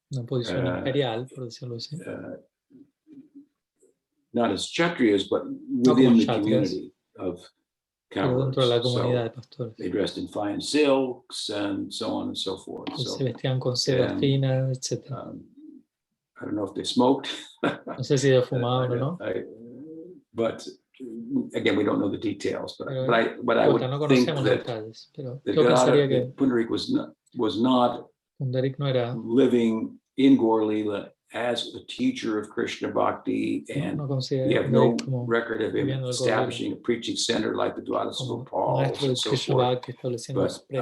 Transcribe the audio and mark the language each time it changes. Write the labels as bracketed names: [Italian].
[Spanish] Una posición imperial, por decirlo así. [English] Not as Kshatriyas, but within the community of Kauravas. [Spanish] Dentro de la comunidad de pastores. [English] They dressed in fine silks and so on and so forth. [Spanish] Se vestían con seda fina, etc. [English] I don't know if they smoked. [Spanish] No sé si ellos fumaban o no. [English] But again, we don't know the details. But I would think that Pundarik was not living in Gaur Lila as a teacher of Krishna Bhakti, and we have no record of him establishing a preaching center like the Dwadasa Gopals and so forth.